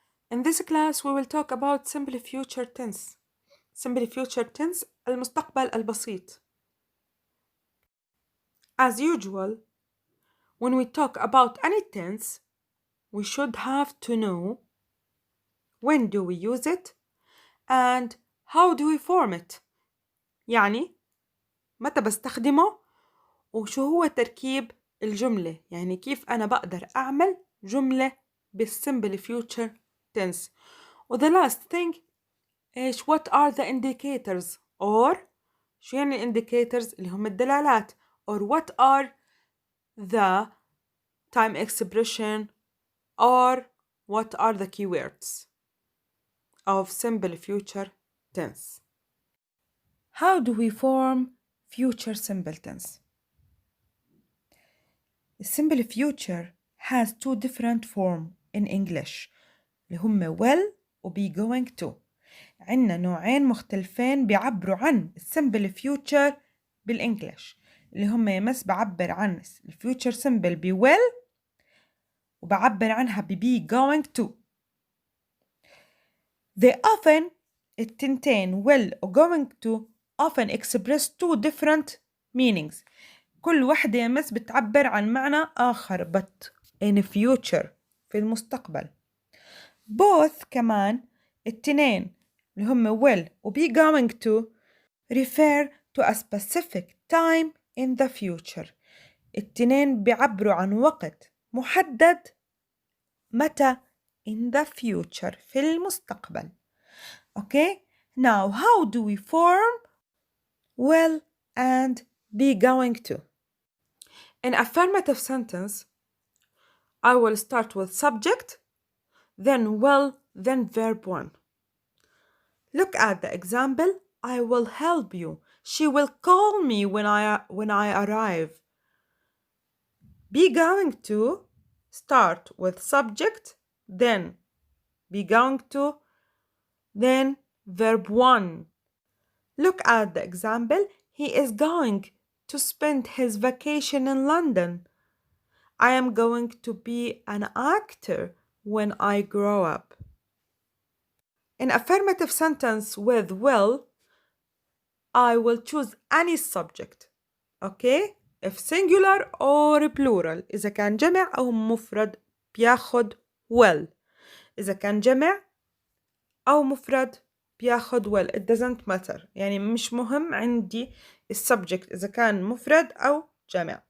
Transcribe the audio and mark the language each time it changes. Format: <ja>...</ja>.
<en>In this class we will talk about simple future tense. Simple future tense</en> <ar>المستقبل البسيط.</ar> <en>As usual, when we talk about any tense, we should have to know when do we use it and how do we form it.</en> <ar>يعني متى بستخدمه وشو هو تركيب الجملة، يعني كيف أنا بقدر أعمل جملة بالsimple future tense.</ar> <en>the last thing</en> <ar>إيش</ar> <en>what are the indicators or</en> <ar>شو يعني</ar> <en>indicators</en> <ar>اللي هم الدلالات</ar> <en>or what are the time expression or what are the keywords of simple future tense. How do we form future simple tense? The simple future has two different forms in English</en> <ar>اللي هم</ar> <en>will و be going to.</en> <ar>عنا نوعين مختلفين بيعبروا عن simple future بالإنجليش اللي هم يمس بعبر عن future simple ب will وبعبر عنها ب be going to.</ar> <en>They often</en> <ar>التنتين</ar> <en>will و going to often express two different meanings.</en> <ar>كل واحدة يمس بتعبر عن معنى آخر</ar> <en>but in future</en> <ar>في المستقبل.</ar> <en>Both</en> <ar>كمان التنين اللي هم</ar> <en>will و be going to refer to a specific time in the future.</en> <ar>التنين بيعبروا عن وقت محدد متى</ar> <en>in the future</en> <ar>في المستقبل.</ar> <en>Okay? Now how do we form will and be going to? In affirmative sentence, I will start with subject, then will, then verb 1. Look at the example. I will help you. She will call me when I arrive. Be going to start with subject, then be going to, then verb 1. Look at the example. He is going to spend his vacation in London. I am going to be an actor when I grow up. In affirmative sentence with will, I will choose any subject. Okay? If singular or plural.</en> <ar>إذا كان جمع أو مفرد بياخد will. إذا كان جمع أو مفرد بياخد will.</ar> <en>It doesn't matter.</en> <ar>يعني مش مهم عندي السبجكت إذا كان مفرد أو جمع.</ar>